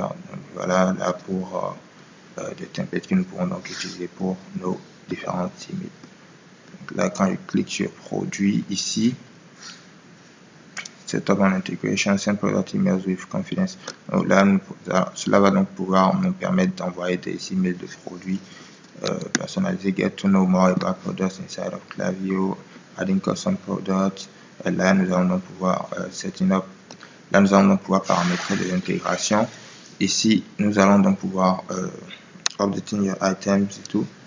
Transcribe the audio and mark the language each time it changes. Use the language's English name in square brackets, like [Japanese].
[French] Donc voilà là pour des templates que nous pourrons donc utiliser pour nos différents emails. Donc là quand je clique sur produit ici, [English] Setup and integration, send product emails with confidence. [French] Donc là, cela va donc pouvoir nous permettre d'envoyer des emails de produits personnalisés. [English] Get to know more about products inside of Klaviyo, adding custom products. [French] Et là, nous allons donc pouvoir [English] setting up. [French] Là, nous allons donc pouvoir paramétrer des intégrations. Ici, nous allons donc pouvoir [English] updating your items [French] et tout.